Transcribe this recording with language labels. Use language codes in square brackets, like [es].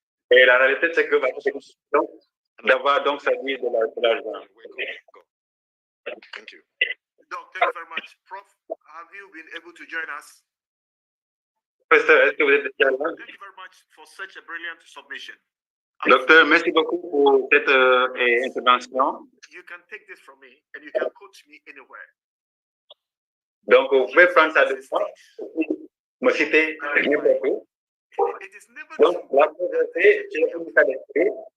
[fr] Et la réalité, c'est que d'avoir donc ça dit de l'argent. [en] Thank you. Doc, thank you very much. Prof, have you been able to join us? [fr] Professeur, est-ce que vous êtes déjà là? [en] Thank you very much for such a brilliant submission. [fr] Docteur, merci beaucoup pour cette intervention. [en] You can take this from me and you can coach me anywhere. [fr] Donc, vous pouvez prendre ça de moi, me citer n'importe où. Donc, la pauvreté, c'est un état d'esprit.